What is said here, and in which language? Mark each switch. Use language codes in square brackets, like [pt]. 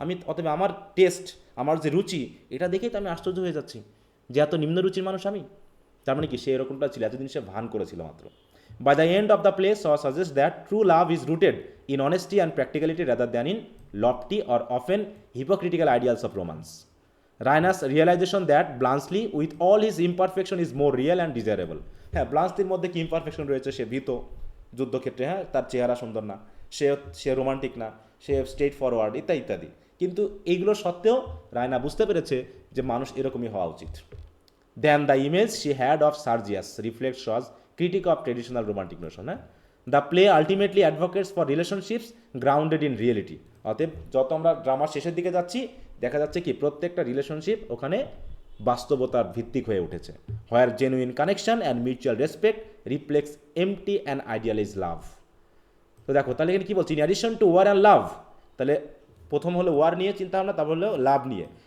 [bn] অতএব আমার টেস্ট, আমার যে রুচি, এটা দেখেই তো আমি আশ্চর্য হয়ে যাচ্ছি যে এত নিম্ন রুচির মানুষ আমি। তার মানে কি সে এরকমটা ছিল, এতদিন সে ভান করেছিল মাত্র। [en] By the end of the play suggest that true love is rooted in honesty and practicality rather than in lofty or often hypocritical ideals of romance. Raina's realization that Blansley, with all his imperfection, is more real and desirable. [bn] হ্যাঁ, ব্লান্সলির মধ্যে কি imperfection রয়েছে, সে ভীত যুদ্ধক্ষেত্রে, হ্যাঁ, তার চেহারা সুন্দর না, সে রোমান্টিক না, সে স্ট্রেট ফরওয়ার্ড ইত্যাদি ইত্যাদি। কিন্তু এইগুলো সত্ত্বেও রায়না বুঝতে পেরেছে যে মানুষ এরকমই হওয়া উচিত। [en] Then the image she had of Sergius reflects Shaw's critique of traditional romantic notion. The play ultimately advocates for relationships grounded in reality. [bn] অতএব যত আমরা ড্রামার শেষের দিকে যাচ্ছি, দেখা যাচ্ছে কি প্রত্যেকটা রিলেশনশিপ ওখানে বাস্তবতার ভিত্তিক হয়ে উঠেছে। [en] Where genuine connection and mutual respect reflects empty and idealize love. [bn] তো দেখো তাহলে এখানে কী বলছি, [en] in addition to war and love, [bn] তাহলে প্রথম হলো ওয়ার নিয়ে চিন্তা ভাবনা, তারপর হলো লাভ নিয়ে।